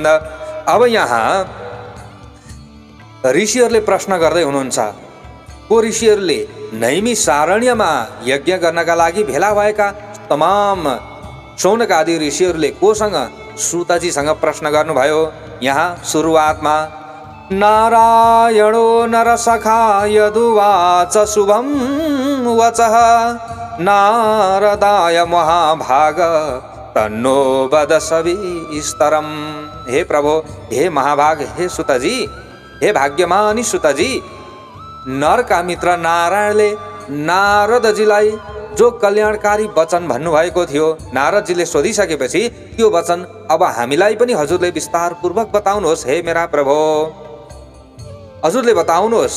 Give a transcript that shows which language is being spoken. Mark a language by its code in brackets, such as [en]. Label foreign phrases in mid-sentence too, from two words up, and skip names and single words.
[ne] अब यहाँ ऋषिहरूले प्रश्न गर्दै हुनुहुन्छ। को ऋषिहरूले नैमी सारण्यमा यज्ञ गर्नका लागि भेला भएका तमाम शौनक आदि ऋषिहरूले कोसँग? सुतजीसँग प्रश्न गर्नुभयो। यहाँ सुरुवातमा [sa] नारायणो नरसखा यदुवाच शुभं वचः नारदाय महाभाग तन्नो वद सविस्तरम्। [ne] हे प्रभु, हे महाभाग, हे सुतजी, हे भाग्यमानी सुतजी, नरका मित्र नारायणले नारदजीलाई जो कल्याणकारी वचन भन्नुभएको थियो नारदजीले सोधिसकेपछि त्यो वचन अब हामीलाई पनि हजुरले विस्तारपूर्वक बताउनुहोस् हे मेरा प्रभु, हजुरले बताउनुहोस्।